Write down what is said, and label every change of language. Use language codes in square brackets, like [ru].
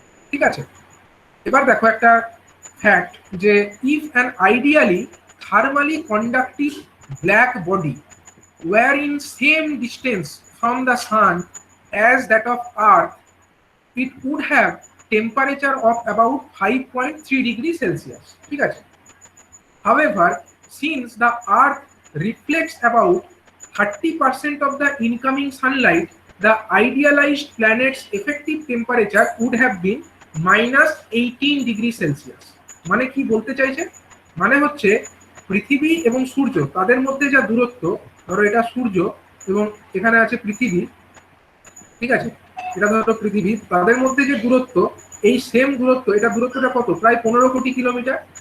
[bn] ঠিক আছে, এবার দেখো একটা ফ্যাক্ট যে [en] If an ideally thermally conductive black body were in same distance from the sun as that of earth it would have temperature of about 5.3 degree Celsius. [bn] ঠিক আছে, [en] however since the earth reflects about 30% of the incoming sunlight, the idealized planet's effective temperature would have been -18 degree Celsius। [bn] মানে কি বলতে চাইছে, মানে হচ্ছে পৃথিবী এবং সূর্য তাদের মধ্যে যা দূরত্ব, ধরো এটা সূর্য এবং এখানে আছে পৃথিবী, ঠিক আছে, এটা ধরো পৃথিবী, তাদের মধ্যে যে দূরত্ব এই সেম দূরত্ব, এটা দূরত্বটা কত, প্রায় 15 কোটি কিলোমিটার।